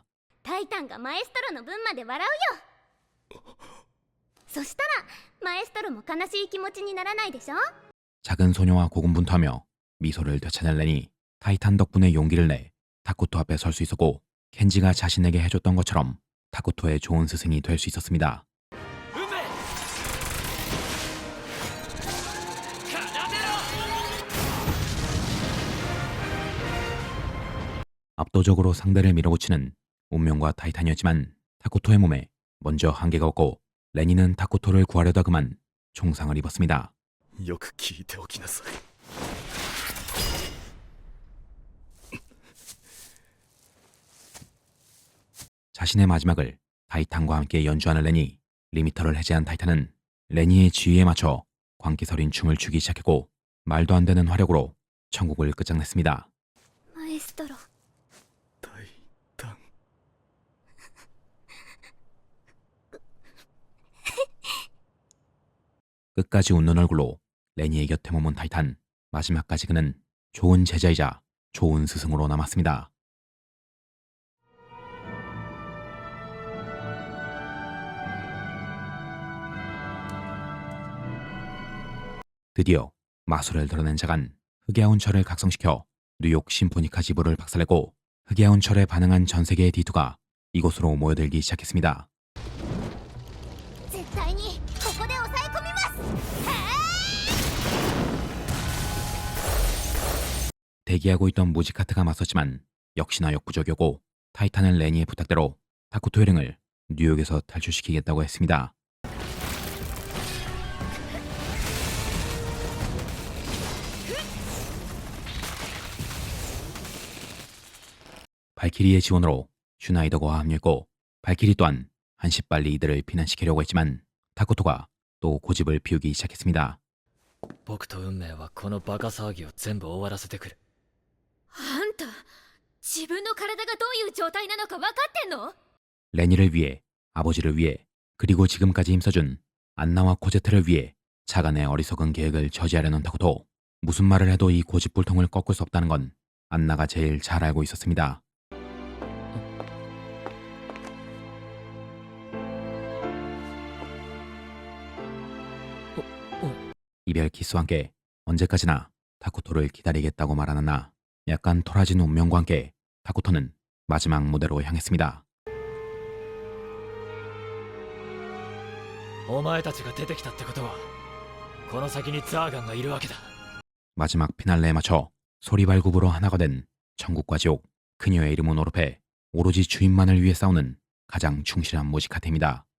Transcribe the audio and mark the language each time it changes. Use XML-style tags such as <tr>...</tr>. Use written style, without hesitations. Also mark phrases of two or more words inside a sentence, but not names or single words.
<ja>タイタンがマエストロの分まで笑うよ。そしたらマエストロも悲しい気持ちにならないでしょ。</ja> <ko>작은 소녀와 고군분투하며 미소를 되찾은 레니, 타이탄 덕분에 용기를 내 타쿠토 앞에 설 수 있었고, 켄지가 자신에게 해줬던 것처럼 타쿠토의 좋은 스승이 될 수 있었습니다. 압도적으로 상대를 밀어붙이는 운명과 타이탄이었지만 타쿠토의 몸에 먼저 한계가 없고, 레니는 타쿠토를 구하려다 그만 총상을 입었습니다.</ko> <ja>よく聞いておきなさい。</ja> <ko>자신의 마지막을 타이탄과 함께 연주하는 레니, 리미터를 해제한 타이탄은 레니의 지휘에 맞춰 광기서린 춤을 추기 시작했고, 말도 안 되는 화력으로 천국을 끝장냈습니다.</ko> <ja>マエストロ、タイタン、</ja> <ko>끝까지 웃는 얼굴로 레니의 곁에 머문 타이탄, 마지막까지 그는 좋은 제자이자 좋은 스승으로 남았습니다. 드디어 마술을 드러낸 자간, 흑야운 철을 각성시켜 뉴욕 심포니카 지부를 박살내고, 흑야운 철에 반응한 전 세계의 D2가 이곳으로 모여들기 시작했습니다.</ko> <ja>絶対にここで抑え込みます。</ja> <ko>대기하고 있던 무지카트가 맞섰지만 역시나 역부족이었고, 타이탄은 레니의 부탁대로 타쿠토 일행을 뉴욕에서 탈출시키겠다고 했습니다. 발키리의 지원으로 슈나이더가 합류했고, 발키리 또한 한시빨리 이들을 피난시키려고 했지만 타쿠토가 또 고집을 피우기 시작했습니다.</ko> <ja>僕と運命はこのバカ騒ぎを全部終わらせてくる。あんた自分の体がどういう状態なのか分かってんの？</ja> <ko>레니를 위해, 아버지를 위해, 그리고 지금까지 힘써준 안나와 코제트를 위해 자간의 어리석은 계획을 저지하려는 타쿠토. 무슨 말을 해도 이 고집불통을 꺾을 수 없다는 건 안나가 제일 잘 알고 있었습니다. 이별 키스와 함께 언제까지나 타쿠토를 기다리겠다고 말하는 나, 약간 토라진 운명과 함께 타쿠토는 마지막 무대로 향했습니다.</ko> <ja>お前たちが出てきたってことはこの先にザーガンがいるわけだ。</ja> <ko>마지막 피날레에 맞춰 소리발굽으로 하나가 된 천국과 지옥, 그녀의 이름은 오르페, 오로지 주인만을 위해 싸우는 가장 충실한 무지카테입니다.</ko>